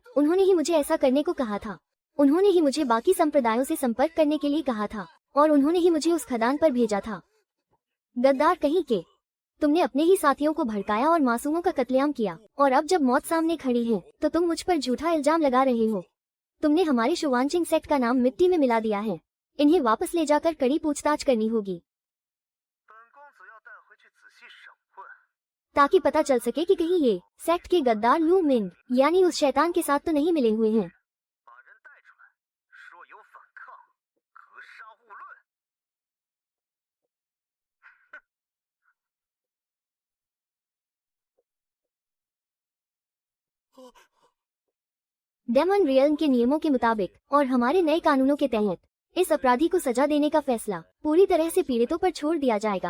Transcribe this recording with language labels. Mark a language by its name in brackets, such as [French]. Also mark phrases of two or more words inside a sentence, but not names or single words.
[Hindi] उन्होंने ही मुझे ऐसा करने को कहा था। उन्होंने ही मुझे बाकी संप्रदायों से संपर्क करने के लिए कहा था और उन्होंने ही मुझे उस खदान पर भेजा था। गद्दार कहीं के, तुमने अपने ही साथियों को भड़काया और मासूमों का कत्लेआम किया, और अब जब मौत सामने खड़ी है तो तुम मुझ पर झूठा इल्जाम लगा रहे हो। तुमने हमारे शुवानचिंग सेक्ट का नाम मिट्टी में मिला दिया है। इन्हें वापस ले जाकर कड़ी पूछताछ करनी होगी, [Chinese] 本公子要带回去仔细审问。 [Hindi] ताकि पता चल सके कि कहीं ये सेक्ट के गद्दार लू मिंग यानी उस शैतान के साथ तो नहीं मिले हुए हैं। [Chinese] 把人带出来，若有反抗，格杀勿论。 [Hindi] डेमन रियल्म के नियमों के मुताबिक और हमारे नए कानूनों के तहत इस अपराधी को सजा देने का फैसला पूरी तरह से पीड़ितों पर छोड़ दिया जाएगा।